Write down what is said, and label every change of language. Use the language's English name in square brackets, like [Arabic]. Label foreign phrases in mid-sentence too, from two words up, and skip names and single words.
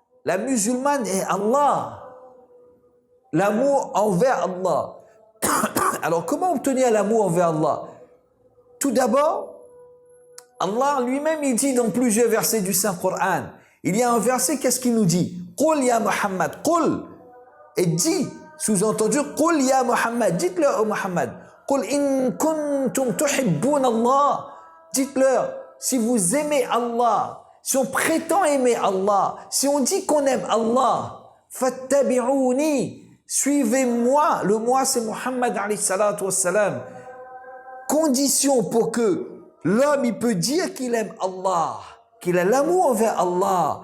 [French] la musulmane est Allah. L'amour envers Allah. Alors, comment obtenir l'amour envers Allah? Tout d'abord, Allah lui-même, il dit dans plusieurs versets du Saint-Coran, il y a un verset, qu'est-ce qu'il nous dit? [Arabic] قل يا محمد، قل, [French] et dit, sous-entendu, [Arabic] قل يا محمد, [French] dites-leur, [Arabic] oh محمد، قل إن كنتم تحبون الله, [French] dites-leur, si vous aimez Allah, si on prétend aimer Allah, si on dit qu'on aime Allah, fattabi'uni, suivez-moi. Le moi, c'est Muhammad [Arabic] عليه الصلاة والسلام. [French] Condition pour que l'homme, il peut dire qu'il aime Allah, qu'il a l'amour envers Allah.